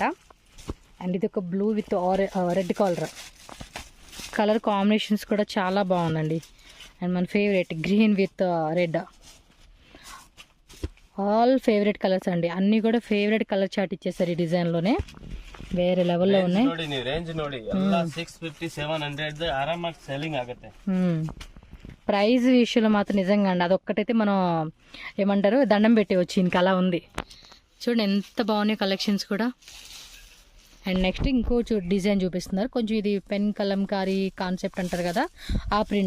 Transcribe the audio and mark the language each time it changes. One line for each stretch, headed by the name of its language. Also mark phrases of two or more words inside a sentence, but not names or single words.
Telugu: అండ్ ఇది ఒక
English: blue with red color. color combinations
Telugu: కూడా చాలా బాగుందండి. అండ్ మన ఫేవరెట్
English: green with red, all favorite colors
Telugu: అండి. అన్నీ కూడా
English: favorite color chart
Telugu: ఇచ్చేసారు ఈ డిజైన్లోనే. వేరే లెవెల్లో ఉన్నాయి.
Kannada: ರೇಂಜ್ ನೋಡಿ ಎಲ್ಲ 650 700 ಆರಾಮಾಗಿ ಸೇಲಿಂಗ್ ಆಗುತ್ತೆ.
Telugu: ప్రైస్ విషయంలో మాత్రం నిజంగా అండి అదొక్కటైతే మనం ఏమంటారు దండం పెట్టవచ్చు. ఇంకా అలా ఉంది చూడండి ఎంత బాగున్నాయి కలెక్షన్స్ కూడా.
English: and next
Telugu: ఇంకో డిజైన్ చూపిస్తున్నారు. కొంచెం ఇది పెన్ కలంకారీ కాన్సెప్ట్ అంటారు కదా, ఆ ప్రింట్.